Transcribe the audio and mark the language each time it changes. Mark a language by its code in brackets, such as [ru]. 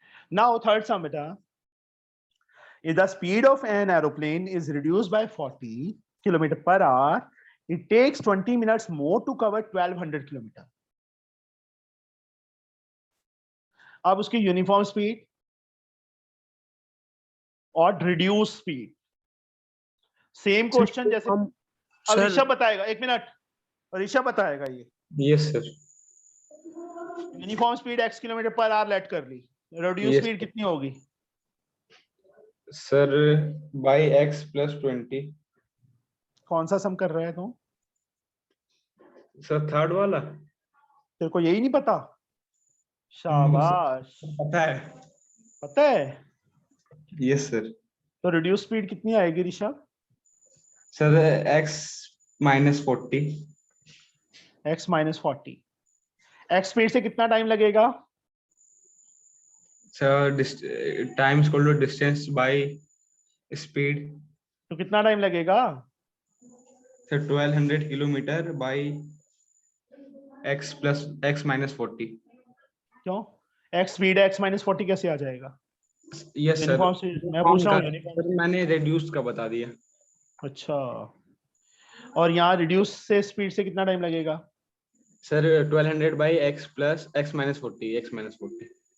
[en] Now third sum beta. If the speed of an aeroplane is reduced by 40 km per hour, it takes 20 minutes more to cover 1200 km. [hi] अब उसकी uniform speed और reduce speed, same question जैसे अब ऋषभ बताएगा। एक minute, Rishabh बताएगा ये। [en] Yes, sir. [hi] Uniform speed x kilometre per hour late कर ली, रिड्यूस [en] Yes, [hi] स्पीड कितनी होगी? [en] Sir, by x plus 20. [hi] कौन सा सम कर रहा है तू? Sir, थर्ड वाला। तेरे को यही नहीं पता? शाबाश, पता है। पता है। [en] Yes, sir. [hi] तो रिड्यूस स्पीड कितनी आएगी Rishabh? [en] Sir, x minus 40. x minus 40। [hi] x speed से कितना टाइम लगेगा? [en] Sir, time is equal to distance by speed. [hi] तो कितना टाइम लगेगा? [en] Sir, 1200 kilometre by x plus x minus 40. [hi] क्यों? x स्पीड है, x minus 40 कैसे आ जाएगा? [en] Yes, sir. [hi] यूनिफॉर्म स्पीड मैं पूछ रहा हूँ। यूनिफॉर्म, Sir, मैंने reduced का बता दिया। अच्छा, और यहाँ रिड्यूस से स्पीड से कितना टाइम लगेगा? [en] Sir, 1200 by x plus x minus 40, x minus 40.